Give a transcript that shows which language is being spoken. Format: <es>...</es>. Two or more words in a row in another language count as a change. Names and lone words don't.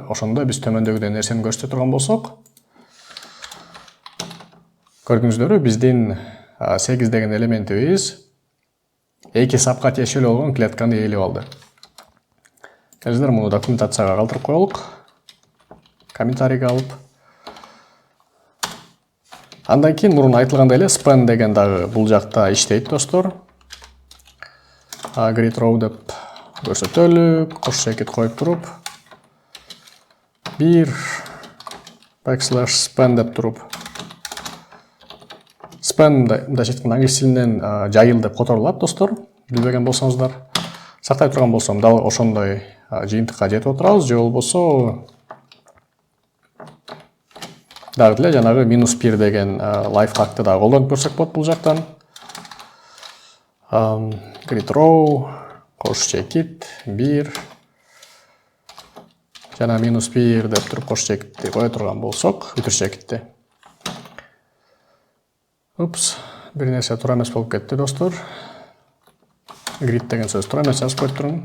<ky>Ошондо биз төмөндөгүдөй нерсени көрсөтө турган болсок, көрдүңүздөрбү, биздин 8 деген элементибиз эки сапка тиешелүү болгон клетканы ээлеп алды. Келиңиздер, муну документацияга калтырып коелук. Комментарийге алып. Андан кийин мурун айтылгандай эле span деген дагы бул жакта иштейт, достор.</ky> <en>Grid row</en> <ky>деп көрсөтөлүк, кош чекит коюп туруп, 1</ky> <en>backslash span</en> <ky>деп туруп. Span мындайча айтканда англис тилинен жайыл деп которулат, достор. Билбеген болсоңуздар. Сактай турган болсом, дал ошондой жыйынтыкка жетип отурабыз, же болбосо дагы деле жанагы -1 деген лайфхакты дагы колдонуп көрсөк болот бул жактан.</ky> <en>Grid row,</en> <ky>кош чекит, 1. Жана -1 деп туруп кош чекитти кое турган болсок, үтүр чекитти. Упс, бир нерсе туура эмес болуп кетти, достор. Grid деген сөз туура эмес жазып коюп турмун.</ky>